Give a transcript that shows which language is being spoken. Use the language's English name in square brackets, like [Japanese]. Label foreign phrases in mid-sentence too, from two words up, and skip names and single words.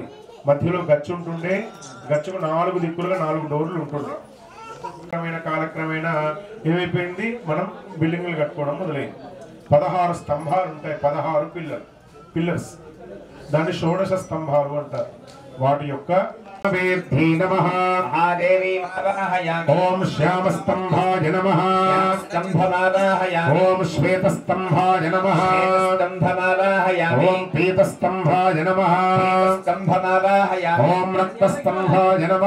[Telugu] మధ్యలో గచ్చు ఉంటుండే, గచ్చుకు 4 దిక్కులుగా 4 డోర్లు ఉంటుండే. కాలక్రమేణా ఏమైపోయింది, మనం బిల్డింగ్లు కట్టుకోవడం మొదలైంది. 16 స్తంభాలు ఉంటాయి, 16 పిల్లర్స్. దాన్ని షోడశ స్తంభాలు అంటారు. వాటి యొక్క [Sanskrit] वेद्धी नमः महादेवी आवाहयामि ओम श्यामस्तंभाय नमः स्तंभमावाहयामि ओम श्वेतस्तंभाय नमः स्तंभमावाहयामि ओम पीतस्तंभाय नमः स्तंभमावाहयामि ओम रक्तस्तंभाय नमः